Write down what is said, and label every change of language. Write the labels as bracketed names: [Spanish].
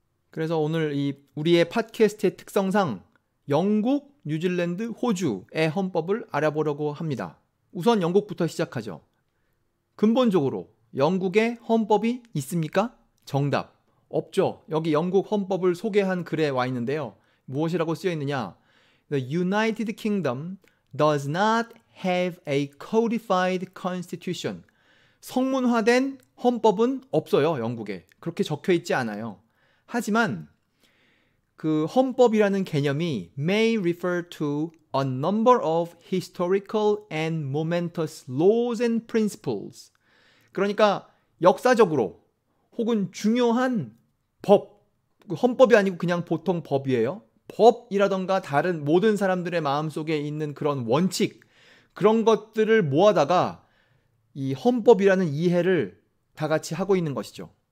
[Korean] 그래서 오늘 이 우리의 팟캐스트의 특성상 영국, 뉴질랜드, 호주의 헌법을 알아보려고 합니다. 우선 영국부터 시작하죠. 근본적으로 영국에 헌법이 있습니까? 정답, 없죠. 여기 영국 헌법을 소개한 글에 와 있는데요. 무엇이라고 쓰여 있느냐? [English] The United Kingdom does not have a codified constitution. [Korean] 성문화된 헌법은 없어요, 영국에. 그렇게 적혀 있지 않아요. 하지만 그 헌법이라는 개념이 [English] may refer to a number of historical and momentous laws and principles. [Korean] 그러니까 역사적으로 혹은 중요한 법, 헌법이 아니고 그냥 보통 법이에요. 법이라던가 다른 모든 사람들의 마음속에 있는 그런 원칙, 그런 것들을 모아다가 이 헌법이라는 이해를 다 같이 하고 있는 것이죠.